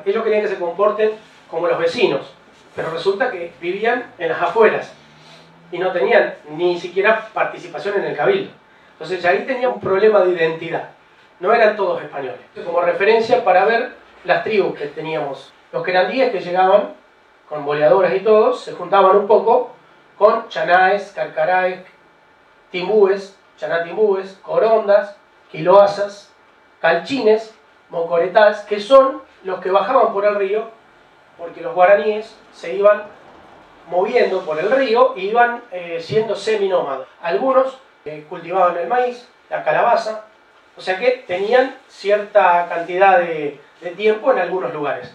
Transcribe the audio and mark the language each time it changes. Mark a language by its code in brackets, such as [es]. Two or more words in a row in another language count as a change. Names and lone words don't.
[es] Ellos querían que se comporten como los vecinos, pero resulta que vivían en las afueras y no tenían ni siquiera participación en el cabildo. Entonces ahí tenía un problema de identidad. No eran todos españoles. Como referencia para ver las tribus que teníamos. Los querandíes que llegaban con boleadoras y todos, se juntaban un poco con chanaes, carcaraes, timbúes, chanatimbúes, corondas, quiloazas, calchines, mocoretás, que son los que bajaban por el río, porque los guaraníes se iban moviendo por el río e iban siendo seminómadas. Algunos cultivaban el maíz, la calabaza, o sea que tenían cierta cantidad de tiempo en algunos lugares.